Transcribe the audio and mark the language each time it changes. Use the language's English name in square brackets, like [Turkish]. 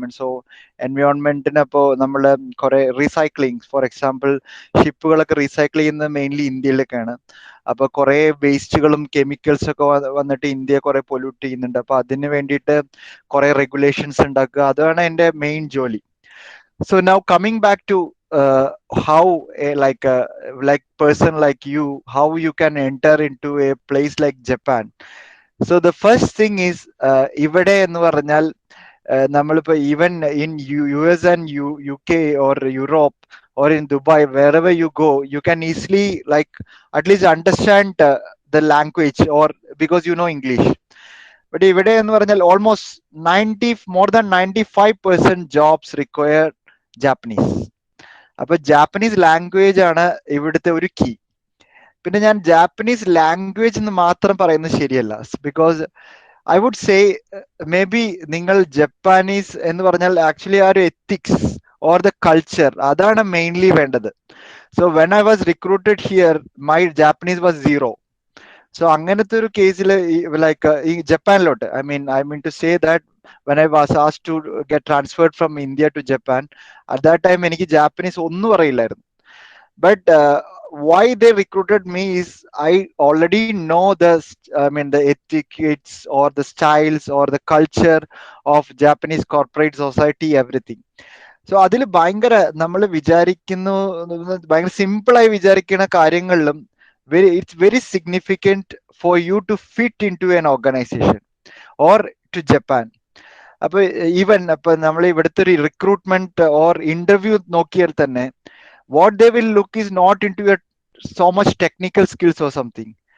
[Malayalam] So എൻവയോൺമെന്റിന് ഇപ്പോൾ നമ്മൾ കുറെ റീസൈക്ലിംഗ്, ഫോർ എക്സാമ്പിൾ ഷിപ്പുകളൊക്കെ റീസൈക്കിൾ ചെയ്യുന്നത് മെയിൻലി ഇന്ത്യയിലൊക്കെയാണ്. അപ്പൊ കുറെ വേസ്റ്റുകളും കെമിക്കൽസ് ഒക്കെ വന്നിട്ട് ഇന്ത്യയെ കുറെ പൊല്യൂട്ട് ചെയ്യുന്നുണ്ട്. അപ്പൊ അതിന് വേണ്ടിയിട്ട് കുറെ റെഗുലേഷൻസ് ഉണ്ടാക്കുക, അതാണ് എൻ്റെ മെയിൻ ജോലി. [English] So now coming back to how like person like you, how you can enter into a place like Japan. So the first thing is [Malayalam] ഇവിടെ എന്ന് പറഞ്ഞാൽ നമ്മളിപ്പോ [English] Even in US and UK or Europe or in Dubai, wherever you go, you can easily like at least understand the language or because you know English. But [Malayalam] ഇവിടെ എന്ന് പറഞ്ഞാൽ [English] almost more than 95% jobs require Japanese. [Malayalam] അപ്പൊ Japanese language ആണ് ഇവിടുത്തെ ഒരു key. പിന്നെ ഞാൻ Japanese language എന്ന് മാത്രം പറയുന്നത് ശരിയല്ല. [English] because I would say maybe [Malayalam] നിങ്ങൾ ജപ്പാനീസ് എന്ന് പറഞ്ഞാൽ ആക്ച്വലി ആ ഒരു എത്തിക്സ് ഓർ ദ കൾച്ചർ, അതാണ് മെയിൻലി വേണ്ടത്. [English] So when I was recruited here my Japanese was 0. [Malayalam] So അങ്ങനത്തെ ഒരു കേസിൽ ലൈക്ക് ഈ ജപ്പാനിലോട്ട് [English] I mean to say that when I was asked to get transferred from India to Japan, at that time [Malayalam] എനിക്ക് Japanese ഒന്നും അറിയില്ലായിരുന്നു. [English] But why they recruited me is I already know the etiquettes or the styles or the culture of Japanese corporate society, everything. [Malayalam] So അതിൽ ഭയങ്കര നമ്മൾ വിചാരിക്കുന്നു ഭയങ്കര സിമ്പിളായി വിചാരിക്കുന്ന കാര്യങ്ങളിലും [English] It's very significant for you to fit into an organisation or to Japan. [Malayalam] അപ്പൊ even ഇപ്പൊ നമ്മൾ ഇവിടുത്തെ ഒരു റിക്രൂട്ട്മെന്റ് ഓർ ഇന്റർവ്യൂ നോക്കിയാൽ തന്നെ [English] What they will look is not into your so much technical skills or something.